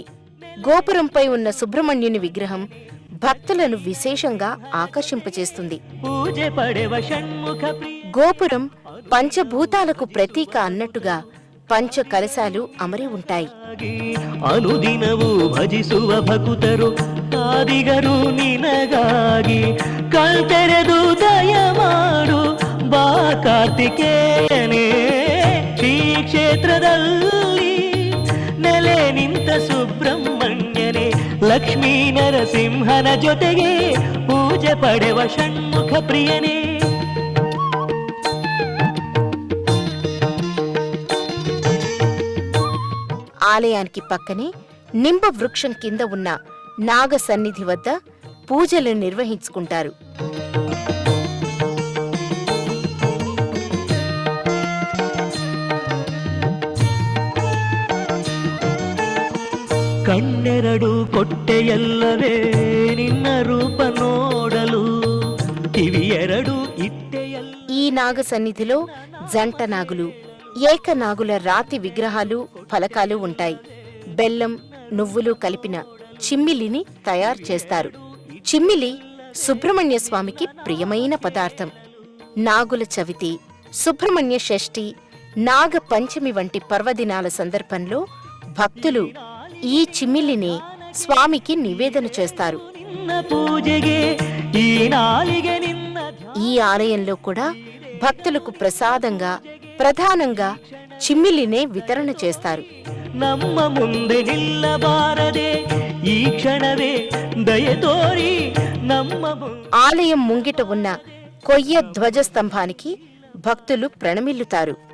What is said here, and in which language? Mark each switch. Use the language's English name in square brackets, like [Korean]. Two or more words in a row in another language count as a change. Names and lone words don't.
[Telugu] గోపురంపై ఉన్న సుబ్రహ్మణ్యుని విగ్రహం భక్తులను విశేషంగా ఆకర్షింపచేస్తుంది. గోపురం పంచభూతాలకు ప్రతీక అన్నట్టుగా పంచ కలశాలు అమరి ఉంటాయి. [Kannada] అనుదినవు భజిಸುವ ಭಕ್ತರು ಆದಿಗರು ನಿನಗಾಗಿ ಕಳ್ತೆರೆದು ದಯಮಾಡು ಬಾ ಕಾರ್ತಿಕೇಯನೇ. ಶ್ರೀ ಕ್ಷೇತ್ರದಲ್ಲಿ ನೆಲೆ ನಿಂತ ಸುಬ್ರಹ್ಮಣ್ಯನೇ, ಲಕ್ಷ್ಮೀ ನರಸಿಂಹನ ಜೊತೆಗೆ ಪೂಜೆ ಪಡೆವ ಷಣ್ಮುಖ ಪ್ರಿಯನೇ. [Telugu] ఆలయానికి పక్కనే నింబ వృక్షం కింద ఉన్న నాగ సన్నిధి వద్ద పూజలు నిర్వహించుకుంటారు. [Kannada] ಕಣ್ಣೆರಡು ಕೊಟ್ಟೆಯಲ್ಲವೇ ನಿನ್ನ ರೂಪ ನೋಡಲು, ಕಿವಿಯೆರಡು ಇಟ್ಟೆಯಲ್ಲ. [Telugu] ఈ నాగ సన్నిధిలో జంట నాగులు, ఏకనాగుల రాతి విగ్రహాలు, ఫలకాలు ఉంటాయి. బెల్లం, నువ్వులు కలిపిన చిమ్మిలిని తయారు చేస్తారు. చిమ్మిలి సుబ్రహ్మణ్య స్వామికి ప్రియమైన పదార్థం. నాగుల చవితి, సుబ్రహ్మణ్య షష్ఠి, నాగ పంచమి వంటి పర్వదినాల సందర్భంలో భక్తులు ఈ చిమ్మిలిని స్వామికి నివేదన చేస్తారు. ఈ ఆలయంలో కూడా భక్తులకు ప్రసాదంగా ప్రధానంగా చిమ్మిలినే వితరణ చేస్తారు. [Kannada] ನಮ್ಮ ಮುಂದೆ ನಿಲ್ಲಬಾರದೆ ಈ ಕ್ಷಣವೇ ದಯತೋರಿ ನಮ್ಮ [Telugu] ఆలయం ముంగిట ఉన్న కొయ్య ధ్వజస్తంభానికి భక్తులు ప్రణమిల్లుతారు.